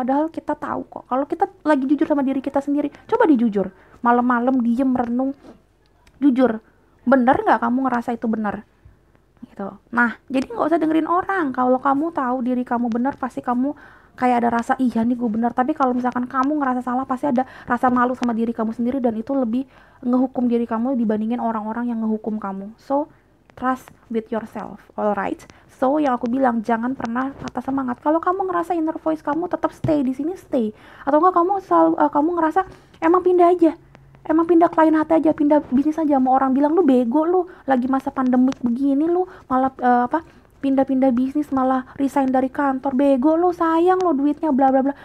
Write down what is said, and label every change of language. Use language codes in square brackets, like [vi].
[id] Padahal kita tahu kok, kalau kita lagi jujur sama diri kita sendiri, coba dijujur, malam-malam diem merenung, jujur, bener nggak kamu ngerasa itu bener gitu. Nah jadi nggak usah dengerin orang. Kalau kamu tahu diri kamu bener, pasti kamu kayak ada rasa iya nih gue bener. Tapi kalau misalkan kamu ngerasa salah, pasti ada rasa malu sama diri kamu sendiri, dan itu lebih ngehukum diri kamu dibandingin orang-orang yang ngehukum kamu. [en] So trust with yourself, alright? [id] So yang aku bilang, jangan pernah patah semangat. Kalau kamu ngerasa inner voice kamu tetap stay di sini, stay. Atau enggak kamu ngerasa emang pindah aja, emang pindah klien hati aja, pindah bisnis aja. Mau orang bilang lu bego, lu lagi masa pandemik begini, lu malah pindah-pindah bisnis, malah resign dari kantor, bego lu, sayang lo duitnya, bla bla bla.